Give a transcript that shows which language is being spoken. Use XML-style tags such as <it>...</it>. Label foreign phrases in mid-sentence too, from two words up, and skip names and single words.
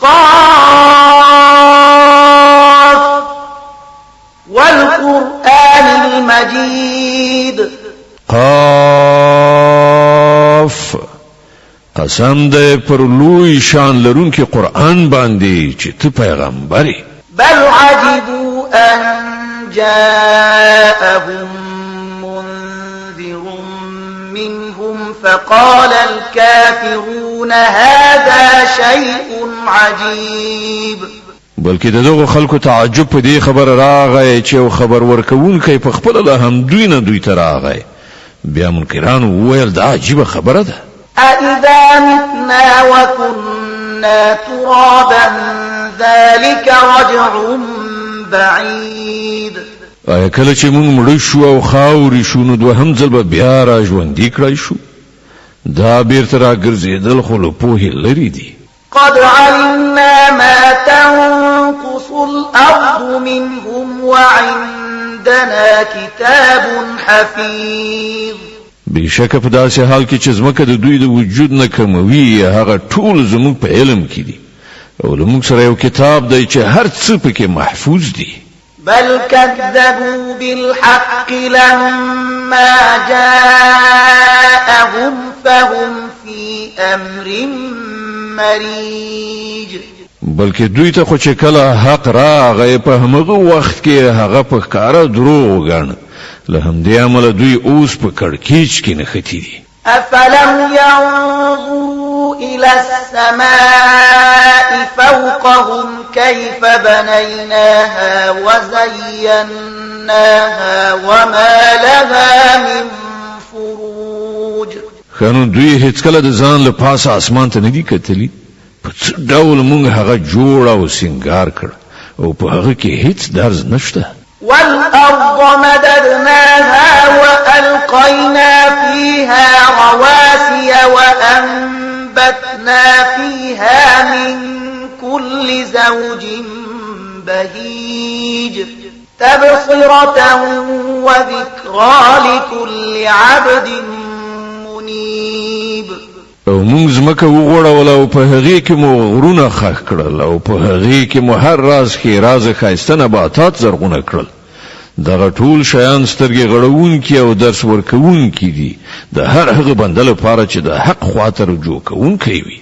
<ar>قاف والقرآن المجید</ar> <ps>قاف قسم ده پر لوی شان لرونکی قرآن باندې چې ته پیغمبري</ps> <ar>بل عجبوا ان جاءهم منذر منهم فقال الكافرون هذا شيء عجيب</ar> <ps>بلکې دغه خلکو تعجب په دې خبر راغی چې خبر ورکوونکی په خپل له هم دوی ته راغی بیا منکران وویل دا عجیبه خبره ده</ps> <ar>أَإِذَا مِتْنَا وَكُنَّا تُرَابًا ذَلِكَ رَجْعٌ بَعِيدٌ</ar> <ps>آیا کله چې موږ مړ شو او خاورې شو نو دوهم ځل به بیا را ژوندي کړای شو دا بیرته راګرځېدل خو له پوهې لرې دي</ps> <ar>قد علمنا ما تنقص الأرض منهم وعندنا كتاب حفيظ</ar> <ps>بشک په داسې حال کې چې زمکه د دوی د وجود نه کموي هغه ټول زموږ په علم کې دي او موږ سره یو کتاب دی چې هر څه پکې محفوظ دي</ps> <ar>بل كذبوا بالحق لما جاءهم فهم في أمر مريج</ar> <ps>بلکې دوی ته خو چې کله حق راغی په همغه وخت کې هغه په ښکاره دروغ وګڼه له همدې امله دوی اوس په کړکېچ کې نښتي دي</ps> <ar>أفلم ينظروا إلى السماء فوقهم كيف بنيناها وزيناها وما لها من فروج</ar> <ps>خانو دوی هیڅ کله د ځان له پاسه اسمان ته نه دي کتلي په څه ډول موږ هغه جوړ او سنگار کړ او په هغه کې هیڅ درز نشته</ps> <ar>والأرض مددناها وألقينا فيها رواسي وأنبتنا فيها من كل زوج بهيج تبصرة وذكرى لكل عبد منيب</ar> <ps>او موږ زمکه وغوړول او په هغه کې مو غرونه خښ کړل او په هغه کې مو هر راز کې راز ښایسته نباتات زرغونه کړل دغه ټول شیان سترګې غړونکي او درس ورکوونکي دي د هر هغه بنده لپاره چې د حق خواته رجوع کوونکی وي</ps>